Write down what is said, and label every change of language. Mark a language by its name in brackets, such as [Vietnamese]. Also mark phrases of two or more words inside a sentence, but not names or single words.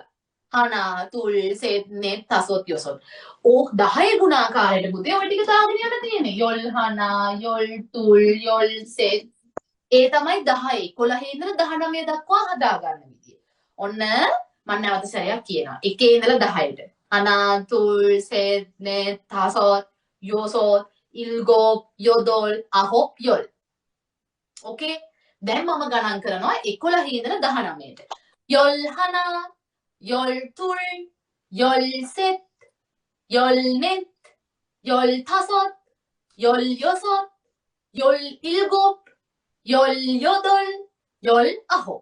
[Korean] 하나 둘 셋 넷 다섯 여섯. [Sinhala] ඕක 10 ගුණාකාරයට පුතේ ඔය ටික දාගෙන යන්න තියෙන්නේ. [Korean] 열 하나 열 둘 열 셋. [Sinhala] ඒ තමයි [Korean] 10. [Sinhala] 11 ඉඳන් 19 දක්වා හදාගන්න විදිය. ඔන්න මම නැවත සැරයක් කියනවා. 1 ඉඳලා 10ට. [Korean] 하나, 둘, 셋, 넷, 다섯, 여섯, 일곱, 여덟, 아홉, 열. 오케이? [Sinhala] දැන් මම ගණන් කරනවා 11 ඉඳලා 19ට. 11, 12, 13, 14, 15, 16, 17, 18, 19.